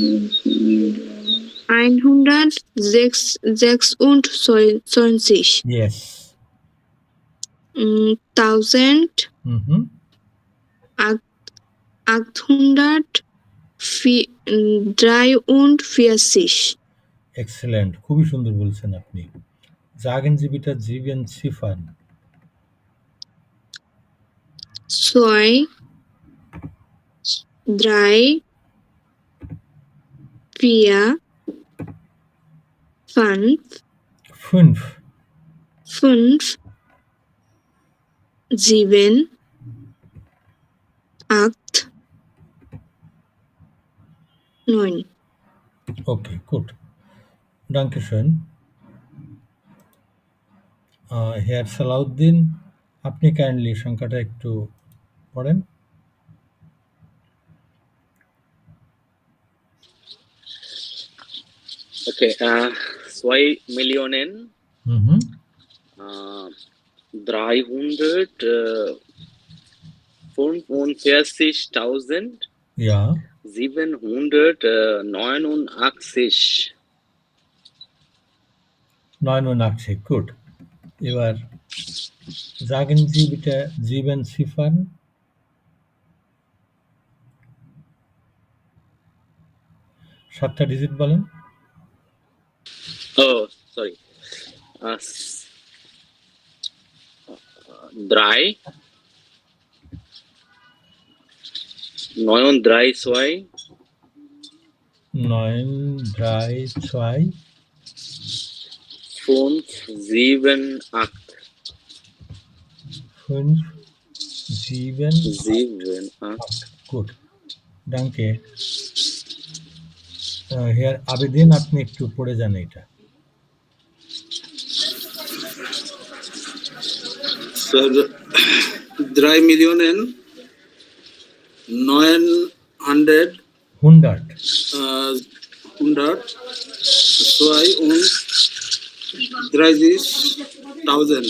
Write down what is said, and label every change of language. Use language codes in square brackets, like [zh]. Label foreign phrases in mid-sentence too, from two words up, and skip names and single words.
[en] 126. yes। 1000, Mhm. 843. Excellent, [bn] খুবই সুন্দর বলছেন আপনি। [de] Sagen Sie bitte 7 Ziffern। 2, 3, 4, 5, 5, 5, 7, 8, 9. okay, gut. Danke schön. [bn] Herr সালাউদ্দিন, আপনি কাইন্ডলি সংখ্যাটা একটু পড়েন। [de] Okay, 2 Millionen, Mhm. 345.789. Ja, 89, gut. এবার sagen Sie bitte 7 Ziffern। [bn] 7টা ডিজিট বলেন। [en] Oh, sorry. 3, 932, 932, 578. [de] 578, gut, danke। [bn] Herr আবেদিন, আপনি একটু পড়ে যান এটা। [de] Sir, 3 Millionen 900 100, 32.000.